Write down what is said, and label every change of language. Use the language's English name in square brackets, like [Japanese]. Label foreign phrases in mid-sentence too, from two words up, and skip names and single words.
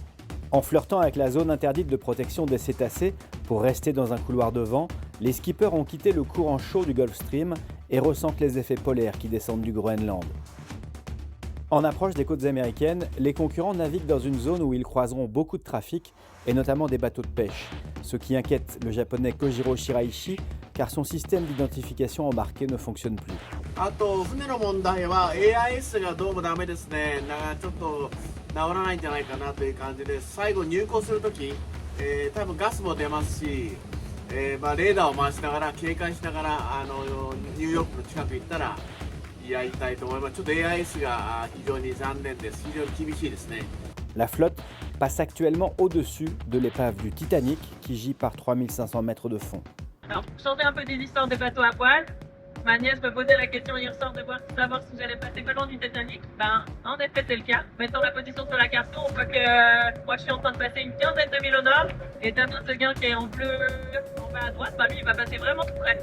[French] En flirtant avec la zone interdite de protection des cétacés pour rester dans un couloir de vent, les skippers ont quitté le courant chaud du Gulf Stream et ressentent les effets polaires qui descendent du Groenland. En approche des côtes américaines, les concurrents naviguent dans une zone où ils croiseront beaucoup de trafic et notamment des bateaux de pêche, ce qui inquiète le japonais Kojiro Shiraishi car son système d'identification embarqué ne fonctionne plus. [Japanese] あと船の問題は AIS がどうもダメですね。ちょっと治らないんじゃないかなという感じで、最後入港するとき、多分ガスも出ますし、レーダーを回しながら警戒しながらニューヨークの近く行ったらやりたいと思います。ちょっと AIS が非常に残念です。非常に厳しいですね。 [French] La flotte passe actuellement au-dessus de l'épave du Titanic qui gît par 3500 mètres de fond. Alors, pour changer un peu des histoires de bateaux à voile, ma nièce me posait la question hier soir de savoir si j'allais passer pas loin du Titanic. Ben, en effet, c'est le cas. Mettant la position sur la carte, on voit que moi je suis en train de passer une quinzaine de milles au nord et Damien Seguin qui est en bleu en bas à droite, bah lui il va passer vraiment tout près.